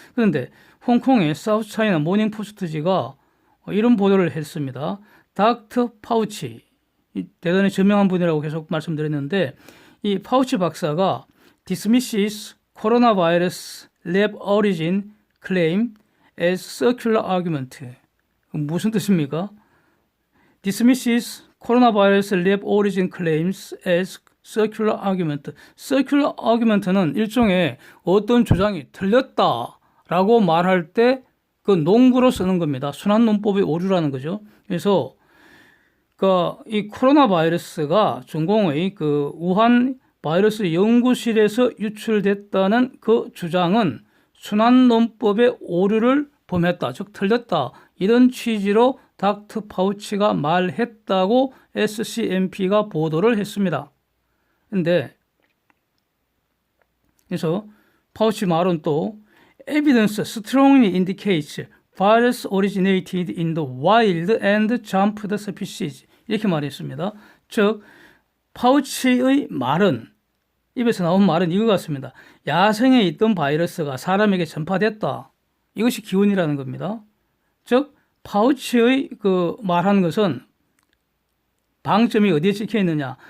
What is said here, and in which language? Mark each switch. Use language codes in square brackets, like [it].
[ko] 그런데 홍콩의 사우스 차이나 모닝 포스트지가 이런 보도를 했습니다. 닥터 파우치, 대단히 저명한 분이라고 계속 말씀드렸는데 이 파우치 박사가 [en] dismisses coronavirus lab origin claim as circular argument. [ko] 무슨 뜻입니까? [en] dismisses coronavirus lab origin claims as circular argument. circular argument [ko] 는 일종의 어떤 주장이 틀렸다라고 말할 때 그 농구로 쓰는 겁니다. 순환 논법의 오류라는 거죠. 그래서 이 코로나 바이러스가 중공의 그 우한 바이러스 연구실에서 유출됐다는 그 주장은 순환 논법의 오류를 범했다, 즉 틀렸다 이런 취지로 닥터 파우치가 말했다고 SCMP가 보도를 했습니다. 근데 그래서 파우치 말은 또 [en] evidence strongly indicates virus originated in the wild and jumped the species [ko] 이렇게 말했습니다. 즉 파우치의 말은 입에서 나온 말은 이거 같습니다. 야생에 있던 바이러스가 사람에게 전파됐다. 이것이 기원이라는 겁니다. 즉 파우치의 그 말하는 것은 방점이 어디에 찍혀 있느냐?